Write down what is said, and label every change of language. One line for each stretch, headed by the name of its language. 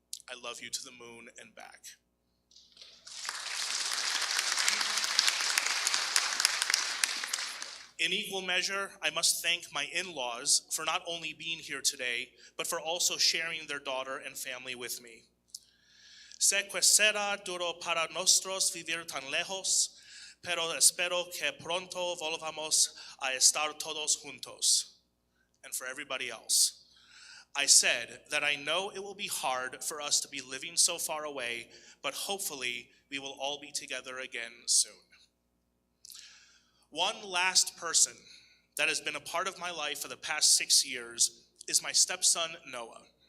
English: I love you to the moon and back. In equal measure, I must thank my in-laws for not only being here today, but for also sharing their daughter and family with me.
Spanish: Sé que será duro para nosotros vivir tan lejos, pero espero que pronto volvamos a estar todos juntos.
English: And for everybody else, I said that I know it will be hard for us to be living so far away, but hopefully we will all be together again soon. One last person that has been a part of my life for the past 6 years is my stepson, Noah.